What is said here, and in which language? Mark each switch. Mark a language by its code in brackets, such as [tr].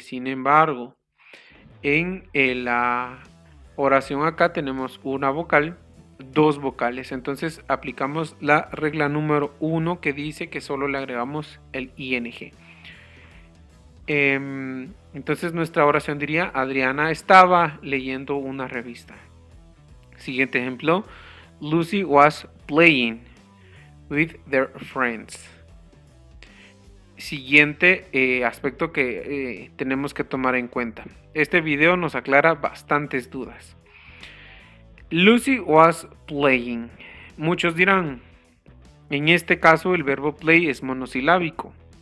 [es] Sin embargo, en la oración acá tenemos una vocal, dos vocales. Entonces aplicamos la regla número 1, que dice que solo le agregamos el ing. Entonces nuestra oración diría: Adriana estaba leyendo una revista. Siguiente ejemplo: [en] Lucy was playing with their friends. [es] Siguiente aspecto que tenemos que tomar en cuenta. Este video nos aclara bastantes dudas. [en] Lucy was playing. [es] Muchos dirán, en este caso el verbo play es monosilábico.